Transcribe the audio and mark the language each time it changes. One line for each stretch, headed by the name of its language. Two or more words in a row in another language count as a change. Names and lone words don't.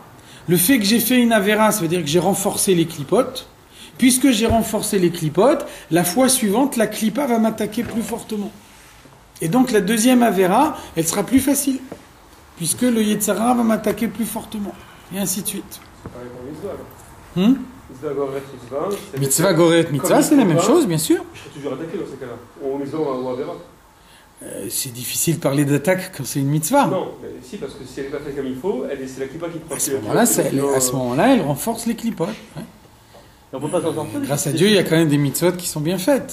French: Le fait que j'ai fait une Avera, ça veut dire que j'ai renforcé les clipotes. Puisque j'ai renforcé les clipotes, la fois suivante, la clipa va m'attaquer plus fortement. Et donc la deuxième Avera, elle sera plus facile. Puisque le Yetzara va m'attaquer plus fortement. Et ainsi de suite. C'est pareil pour mitzvah.
Hebrew: מצוה גוררת מצוה. מצוה גוררת מצוה,
French: c'est la même chose, bien sûr. Je serai toujours attaqué dans ces cas-là. Ou mitzvah ou Avera. C'est difficile de parler d'attaque quand c'est une mitzvah. Non, mais si, parce que si elle n'est pas faite comme il faut, c'est la clipa qui prend. À ce moment-là, elle renforce les clipotes. Ouais. On peut pas s'en sortir. Grâce à Dieu, il y a quand même des mitzvot qui sont bien faites.